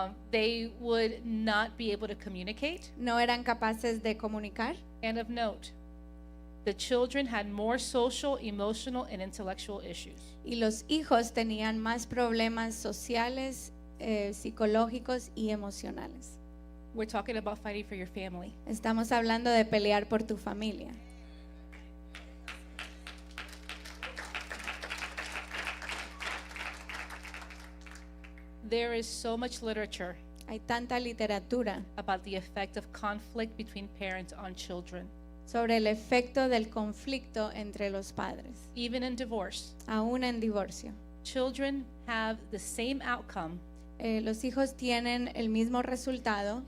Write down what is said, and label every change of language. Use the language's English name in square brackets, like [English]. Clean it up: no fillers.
[English] They would not be able to communicate. [Spanish] No eran capaces de comunicar. [English] And of note, the children had more social, emotional, and intellectual issues. [Spanish] Y los hijos tenían más problemas sociales, psicológicos y emocionales. [English] We're talking about fighting for your family. [Spanish] Estamos hablando de pelear por tu familia. [English] There is so much literature [Spanish] Hay tanta literatura [English] about the effect of conflict between parents on children, [Spanish] sobre el efecto del conflicto entre los padres, [English] even in divorce. [Spanish] aún en divorcio. [English] Children have the same outcome [Spanish] Los hijos tienen el mismo resultado